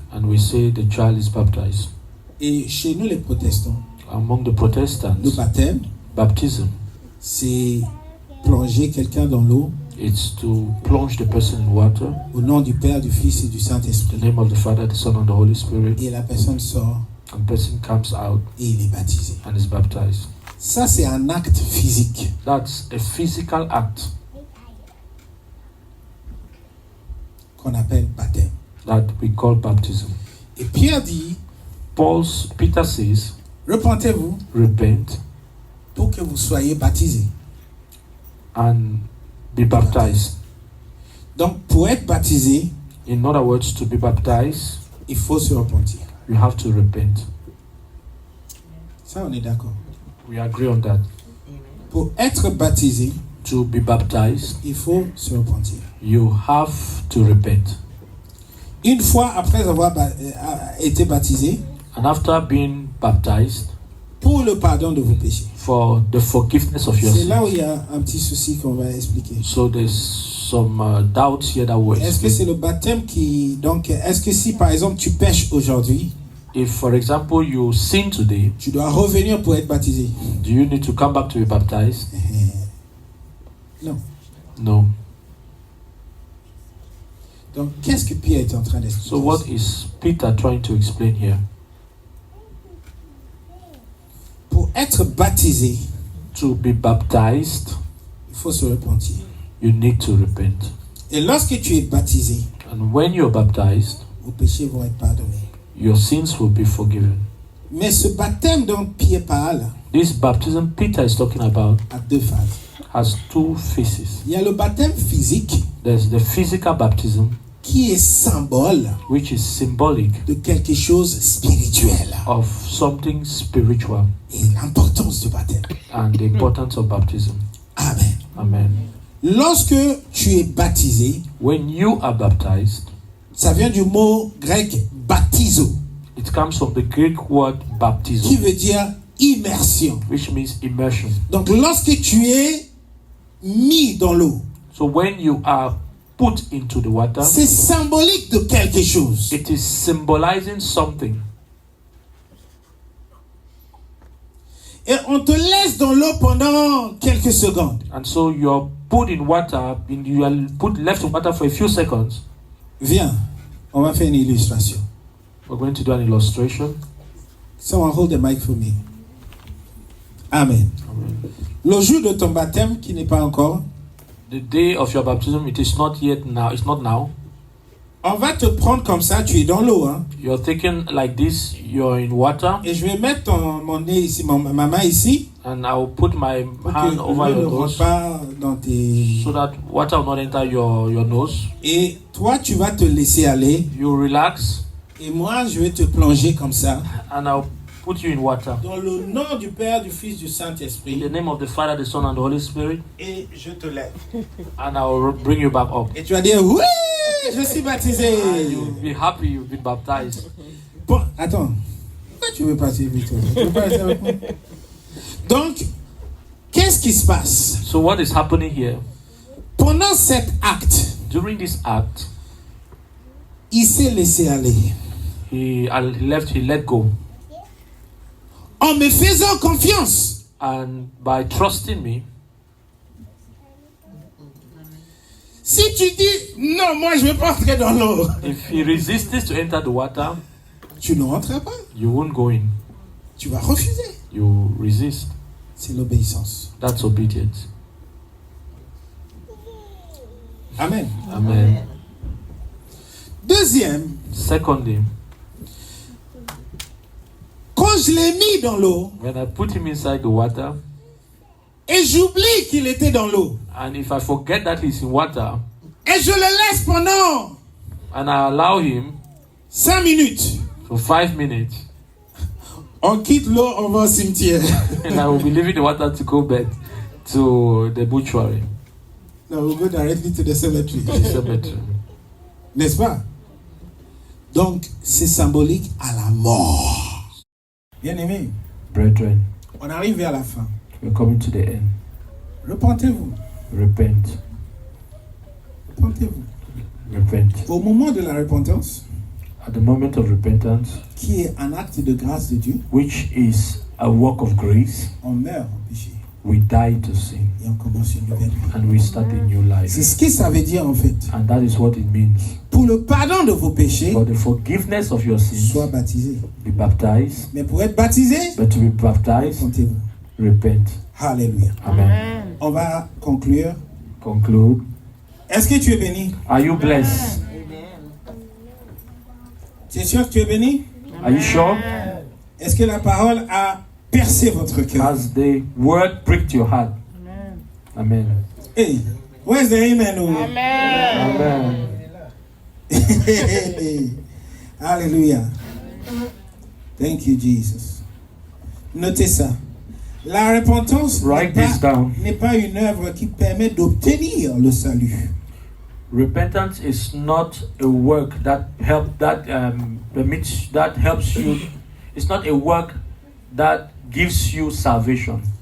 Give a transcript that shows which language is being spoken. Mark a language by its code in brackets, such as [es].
[en] and we say the child is baptized. [fr] Et chez nous les protestants, [en] Among the [fr] le [en] Protestants, [fr] baptême, [en] baptism, [fr] c'est plonger quelqu'un dans l'eau [en] it's to plunge the person in water, [fr] au nom du Père, du Fils et du [en] the [fr] Saint-Esprit. [en] name of the Father, the Son, and the Holy Spirit, [fr] Et la personne sort [en] and the person comes out [fr] et il est baptisé. [en] and is baptized. [fr] Ça, c'est un acte physique. [en] That's a physical act [fr] Qu'on appelle baptême. [en] that we call baptism. [fr] Et Pierre dit, [en] Peter says, [fr] repentez-vous [en] repent [fr] pour que vous soyez baptisés. [en] and be baptized. [fr] Donc, pour être baptisé, [en] In other words, to be baptized, [fr] il faut se repentir. [en] you have to repent. [fr] Ça, on est d'accord. [en] We agree on that. [fr] Pour être baptisé, [en] To be baptized, [fr] il faut se repentir. [en] you have to repent. [fr] Une fois après avoir été baptisé, [en] And after being baptized, [fr] pour le pardon de vos péchés. [en] for the forgiveness of your [fr] C'est là où [en] sins. [fr] il y a un petit souci qu'on va expliquer. [en] So there's some doubts here that we're [fr] Est-ce que c'est le baptême qui... Donc, est-ce que si par exemple tu pêches aujourd'hui, [en] If, for example, you sin today, [fr] tu dois revenir pour être baptisé? [en] do you need to come back to be baptized? [fr] Non. [en] No. [fr] Donc, qu'est-ce que Pierre est en train d'expliquer? [en] So what is Peter trying to explain here? [fr] Pour être baptisé, [en] To be baptized, [fr] il faut se repentir. [en] you need to repent. [fr] Et lorsque tu es baptisé, [en] And when you're baptized, [fr] vos péchés vont être pardonnés. [en] your sins will be forgiven. [fr] Mais ce baptême dont Pierre parle [en] This baptism Peter is talking about [fr] a deux phases. [en] has two phases. [fr] Il y a le baptême physique [en] There's the physical baptism, [fr] qui est symbole [en] which is symbolic [fr] de quelque chose spirituel. [en] of something spiritual, [fr] Et l'importance du baptême. [en] and the importance of baptism. Amen. Amen. [fr] Lorsque tu es baptisé, [en] When you are baptized, [fr] ça vient du mot grec baptizo, [en] it comes from the Greek word [fr] qui [en] baptism, [fr] veut dire immersion. [en] which means immersion. [fr] Donc lorsque tu es mis dans l'eau, [en] So when you are put into the water, [fr] c'est symbolique de quelque chose. [en] it is symbolizing something. [fr] Et on te laisse dans l'eau pendant quelques secondes. [en] And so you're put in water, you are put left in water for a few seconds. [fr] Viens, on va faire une illustration. [en] We're going to do an illustration. Someone hold the mic for me. Amen. Amen. [fr] Le jour de ton baptême, qui n'est pas encore, [en] The day of your baptism, it is not yet now. It's not now. [fr] on va te prendre comme ça, tu es dans l'eau. Hein, [en] You're taken like this. You're in water, [fr] et je vais mettre mon nez ici, ma main ici, [en] and I will put my [fr] pour que [en] hand over [fr] l'eau ne [en] your [fr] rentre [en] nose, [fr] pas dans tes... [en] so that water will not enter your nose. [fr] Et toi, tu vas te laisser aller. [en] You relax, [fr] Et moi, je vais te plonger comme ça. [en] and I'll put you in water. [fr] Dans le nom du Père, du Fils, du [en] In the [fr] Saint-Esprit. [en] name of the Father, the Son, and the Holy Spirit, [fr] Et je te lève. [en] and I will bring you back up. [fr] Et tu vas dire, oui, je suis baptisé. [en] And you'll be happy you've been baptized. [fr] Bon, attends. Pourquoi tu veux passer vite? Tu veux pas rester avec moi? Donc, qu'est-ce qui se passe? [en] So what is happening here? [fr] Pendant cet acte, [en] During this act, [fr] il s'est laissé aller. [en] he let go. [fr] En me faisant confiance. [en] And by trusting me, [fr] Si tu dis, non, moi je ne vais pas entrer dans l'eau, [en] if he resisted to enter the water, [fr] tu ne rentreras pas. [en] you won't go in. [fr] Tu vas refuser. [en] You resist. [fr] C'est l'obéissance. [en] That's obedience. Amen. Amen. [fr] Deuxième, [en] Secondly, [fr] quand je l'ai mis dans l'eau, [en] when I put him inside the water, [fr] et j'oublie qu'il était dans l'eau, [en] and if I forget that he's in water, [fr] et je le laisse pendant [en] and I allow him [fr] 5 minutes, [en] for 5 minutes, [fr] on quitte l'eau, on va au cimetière. [en] and I will be leaving the water to go back to the mortuary, No, we'll go directly to the cemetery. the cemetery. [fr] N'est-ce pas? Donc, c'est symbolique à la mort. Bien aimé, [en] Brethren, [fr] on arrive vers la fin. [en] we're coming to the end. [fr] Repentez-vous. [en] Repent. [fr] Repentez-vous. [en] Repent. [fr] Au moment de la repentance, [en] At the moment of repentance, [fr] qui est un acte de grâce de Dieu, [en] which is a work of grace, [fr] on meurt au péché [en] we die to sin [fr] et on commence une nouvelle vie. [en] and we start a new [fr] C'est [en] life. [fr] ce que ça veut dire en fait. [en] And that is what it means. [fr] Pour le pardon de vos péchés, [en] For the forgiveness of your sins, [fr] sois baptisé. [en] be baptized. [fr] Mais pour être baptisé, [en] But to be baptized, [fr] repentez-vous. [en] repent. Alléluia. Amen. [fr] On va conclure. [en] Conclude. [fr] Est-ce que tu es béni? [en] Are you blessed? [fr] Tu es sûr que tu es béni? [en] Are you sure? [fr] Est-ce que la parole a percé votre cœur? [en] Has the word pricked your heart? Amen. Hey, where's the amen? Oh? Amen. [fr] Alléluia. [en] Thank you, Jesus. [fr] Notez ça. La repentance [en] Write this down. [fr] n'est pas une œuvre qui permet d'obtenir le salut. [en] Repentance is not a work that helps you. It's not a work that gives you salvation.